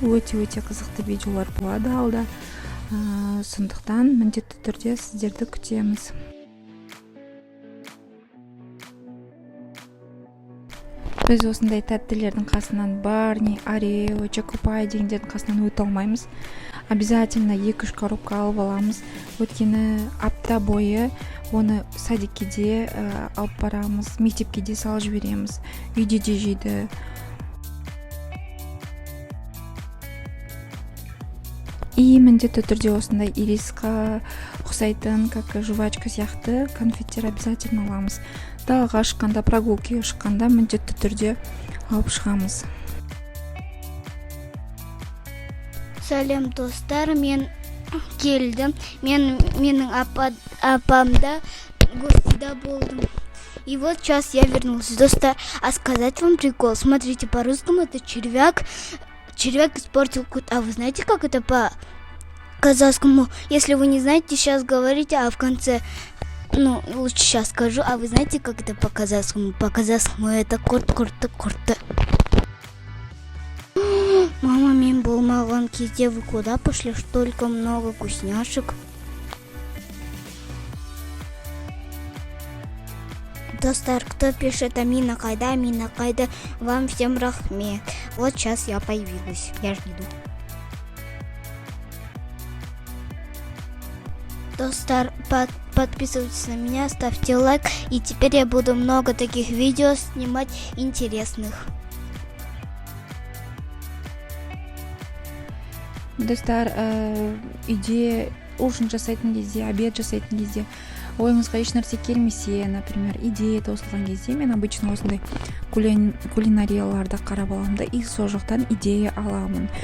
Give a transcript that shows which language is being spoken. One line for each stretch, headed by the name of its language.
Kazakh: Өте қызықты видеолар болады алда. Сондықтан міндетті түрде сіздерді күтеміз. Біз осындай тәттілердің қасынан Барни, Орео, Чокопай дегендердің қасынан өте алмаймыз.
Russian: Обязательно
Kazakh: 2-3 коробка алып аламыз. Өткені апта бойы оны садикке де алып барамыз, мектепке де салып жібереміз, үйде де жейді.
Russian: И
Kazakh: міндетті түрде осындай ирисқа ұқсайтын,
Russian: как жвачка
Kazakh: сияқты конфеттер
Russian: обязательно
Kazakh: аламыз. Далаға шыққанда, прогулкаға шыққанда міндетті түрде алып шығамыз. Сәлем достар, мен келдім. Менің апамда гостьда болдым.
Russian: И вот сейчас я вернулась. Достар, а сказать вам прикол. Смотрите, по-русскому это червяк. Червяк испортил кут. А вы знаете, как это по-казахскому? Если вы не знаете, сейчас говорите, а в конце... лучше сейчас скажу. А вы знаете, как это по-казахскому? По-казахскому это курт-курты. Мама,
Kazakh: мен болмаған кезде
Russian: вы куда пошли? Столько много вкусняшек. Достар, кто пишет Амина кайда, вам всем рахмет. Вот сейчас я появилась, я жду. Достар, подписывайтесь на меня, ставьте лайк, и теперь я буду много таких видео снимать интересных.
Kazakh: Достар, үйде ужин жасайтын кезде, обед жасайтын кезде ойыңызға еш нәрсе келмесе,
Russian: например,
Kazakh: идея таусылған кезде мен
Russian: обычно
Kazakh: осындай кулинарияларды қарап аламын да,
Russian: и
Kazakh: сол жақтан идея аламын.